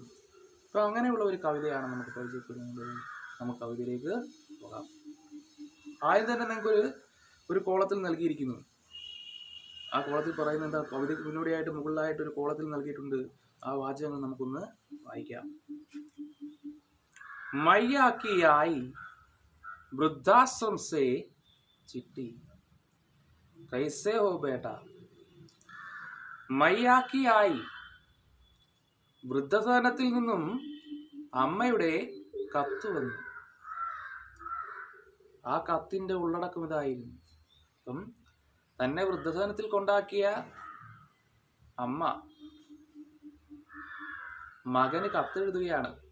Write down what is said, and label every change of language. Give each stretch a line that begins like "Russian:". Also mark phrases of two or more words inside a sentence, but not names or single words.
Malayalam: അപ്പോൾ അങ്ങനെയുള്ള ഒരു കവിതയാണ് നമുക്ക് പരിചയപ്പെടുന്നത്. നമുക്ക് കവിതയിലേക്ക് പോകാം. ആദ്യം തന്നെ നിങ്ങൾക്ക് ഒരു കോളത്തിൽ നൽകിയിരിക്കുന്നു. ആ കോളത്തിൽ പറയുന്നത് എന്താ? കവിതയ്ക്ക് മുന്നോടിയായിട്ട് മുകളിലായിട്ട് ഒരു കോളത്തിൽ നൽകിയിട്ടുണ്ട്. ആ വാചകങ്ങൾ നമുക്കൊന്ന് വായിക്കാം.
Hindi: मैया की आई वृद्धाश्रम से चिट्ठी, कैसे हो बेटा. मैया की आई,
Malayalam: വൃദ്ധസദനത്തിൽ നിന്നും അമ്മയുടെ കത്ത് വന്നു. ആ കത്തിന്റെ ഉള്ളടക്കം ഇതായിരുന്നു. അപ്പം തന്നെ വൃദ്ധസദനത്തിൽ കൊണ്ടാക്കിയ അമ്മ മകന് കത്തെഴുതുകയാണ്.